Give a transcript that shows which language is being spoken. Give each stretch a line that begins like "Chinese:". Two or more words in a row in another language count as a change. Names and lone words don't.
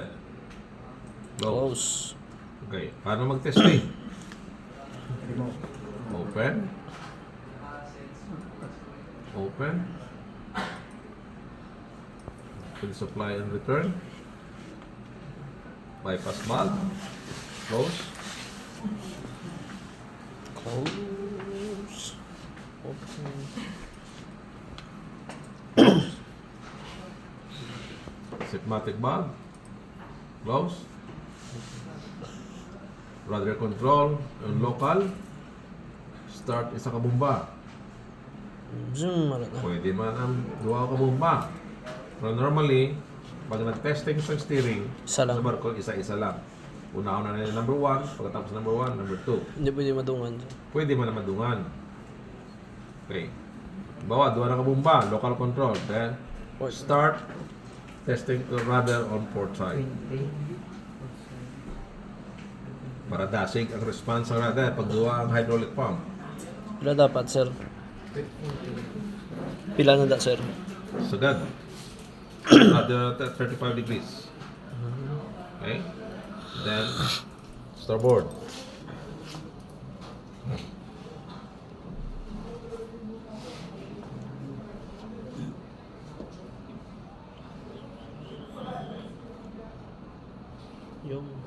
English: Close.
Filipino: Okay, paano mag-testing? Open.
English: Open. Fill supply and return. Bypass valve. Close. Close. Open. Sigmatic valve. Close. Rudder control and local.
Hiligaynon: Start isa ka bomba. Zoom. Ano na? Pwede man ang duwa ka bomba. Pero normally, pag nag-testing sa steering, Isa lang. sa barko, isa-isa lang.
Filipino: Una-una na yung number 1, pagkatapos number 1, number 2. Hindi pwede madungan.
Hiligaynon: Pwede man na madungan. Okay. Bawa, duwa na ka bomba,
English: local control. Then, start testing the rudder on port side.
Hiligaynon: Para dasig ang response ng rudder pag duwa ang
English: hydraulic pump.
Hiligaynon: Pila dapat, sir? Pila na da, sir? Sagad.
English: Rudder at 35 degrees. Okay? Then, starboard.
Filipino: Yung...